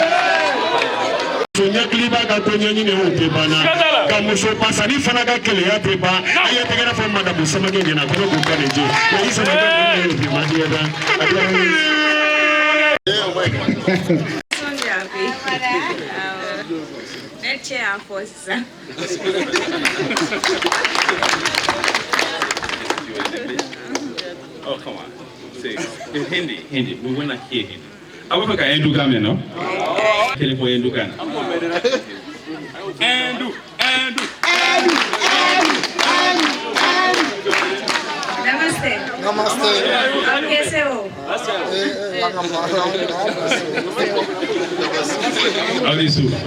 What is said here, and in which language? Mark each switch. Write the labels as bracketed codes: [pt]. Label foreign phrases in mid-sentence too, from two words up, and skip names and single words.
[bm] Ɲɛkili b'a ka ko ɲɛɲini o tɛ banna ka muso pasani fana ka keleya tɛ ban a ye tɛgɛrɛ fɔ madamu samakɛ ɲɛna ko ne k'u ka nin jɛ i samakɛ ye bi ma diɲɛ da ne cɛ y'a fɔ sisan [en] oh come on say Hindi we wanna hear Hindi [bm] awo fɛ ka Hindu kan mɛn no kelen fɔ Hindu kan Hindu [hi] Namaste. कैसे हो? [bm] Alisu.